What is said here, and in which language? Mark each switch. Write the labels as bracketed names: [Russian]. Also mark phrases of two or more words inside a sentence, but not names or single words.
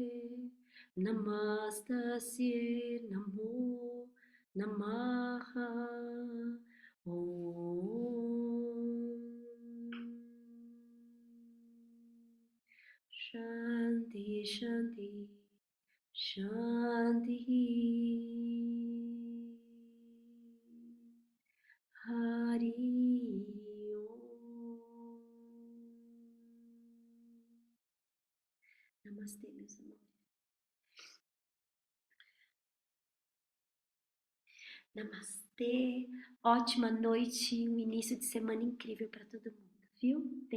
[Sanskrit] Namastasye Namo Namaha Om Shanti Shanti Shanti Hari Om. [Portuguese] Namastê, meus amores. Namastê. Ótima noite, um início de semana incrível para todo mundo, viu?